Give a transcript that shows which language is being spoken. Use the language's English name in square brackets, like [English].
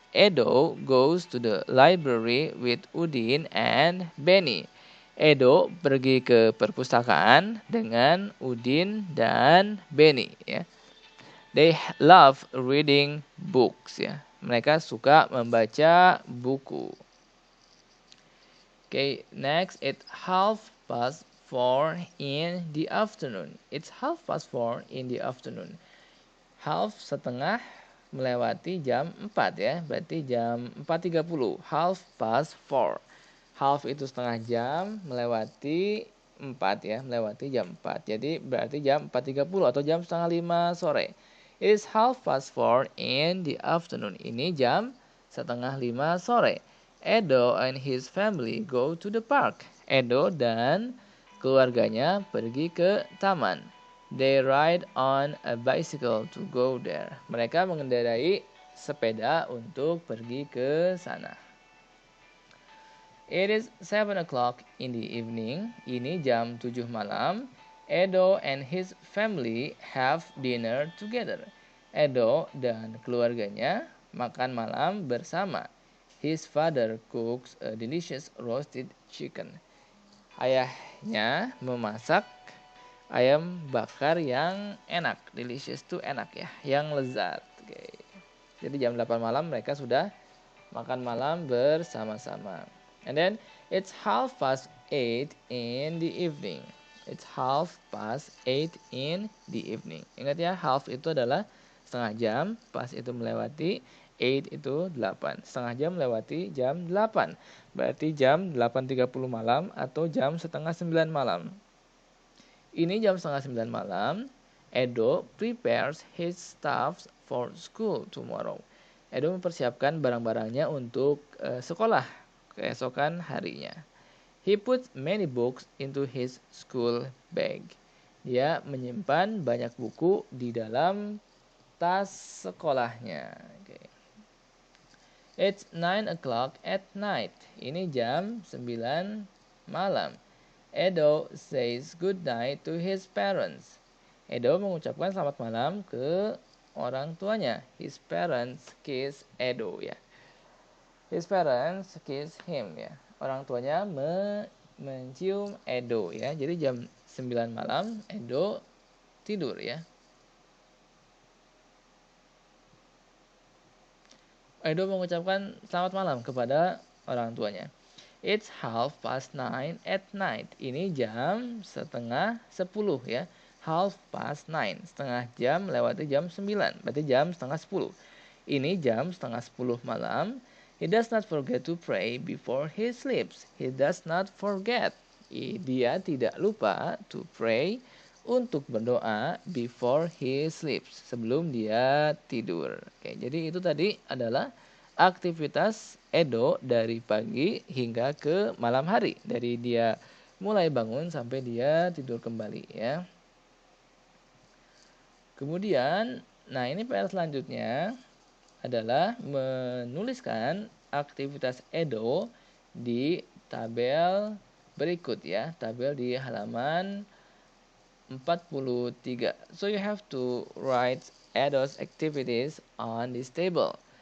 [English] Edo goes to the library with Udin and Benny. [Indonesian] Edo pergi ke perpustakaan dengan Udin dan Benny ya. [English] They love reading books ya. [Indonesian] Mereka suka membaca buku. [English] Okay, next it's 4:30 in the afternoon. It's 4:30 in the afternoon. Half [Indonesian] setengah melewati jam 4 ya. Berarti jam 4:30. 4:30. Half itu setengah jam melewati 4 ya. Melewati jam 4. Jadi berarti jam 4:30 atau jam setengah 5 sore. [English] It is 4:30 in the afternoon. [Indonesian] Ini jam setengah 5 sore. [English] Edo and his family go to the park. [Indonesian] Edo dan keluarganya pergi ke taman. [English] They ride on a bicycle to go there. [Indonesian] Mereka mengendarai sepeda untuk pergi ke sana. [English] It is 7 o'clock in the evening. [Indonesian] Ini jam 7 malam. [English] Edo and his family have dinner together. [Indonesian] Edo dan keluarganya makan malam bersama. [English] His father cooks a delicious roasted chicken. [Indonesian] Ayahnya memasak ayam bakar yang enak. Delicious itu enak ya, yang lezat. Okay. Jadi jam 8 malam mereka sudah makan malam bersama-sama. [English] And then it's 8:30 in the evening. It's 8:30 in the evening. [Indonesian] Ingat ya, half itu adalah setengah jam, pas itu melewati 8 itu 8. Setengah jam melewati jam 8. Berarti jam 8:30 malam atau jam setengah 9 malam. Ini jam setengah 9 malam. [English] Edo prepares his stuff for school tomorrow. [Indonesian] Edo mempersiapkan barang-barangnya untuk sekolah keesokan harinya. [English] He puts many books into his school bag. [Indonesian] Dia menyimpan banyak buku di dalam tas sekolahnya. [English] Okay. It's 9 o'clock at night. [Indonesian] Ini jam 9 malam. [English] Edo says good night to his parents. [Indonesian] Edo mengucapkan selamat malam ke orang tuanya. [English] His parents kiss Edo [Indonesian] ya. [English] His parents kiss him ya. [Indonesian] Orang tuanya mencium Edo ya. Jadi jam 9 malam Edo tidur ya. Edo mengucapkan selamat malam kepada orang tuanya. [English] It's 9:30 at night. [Indonesian] Ini jam setengah 10 ya. 9:30. Setengah jam lewati jam 9. Berarti jam setengah 10. Ini jam setengah 10 malam. [English] He does not forget to pray before he sleeps. He does not forget. [Indonesian] Dia tidak lupa [English] to pray [Indonesian] untuk berdoa [English] before he sleeps. [Indonesian] Sebelum dia tidur. Oke, jadi itu tadi adalah aktivitas Edo dari pagi hingga ke malam hari. Dari dia mulai bangun sampai dia tidur kembali ya. Kemudian, nah ini PR selanjutnya adalah menuliskan aktivitas Edo di tabel berikut ya. Tabel di halaman 43. [English] So you have to write Edo's activities on this table.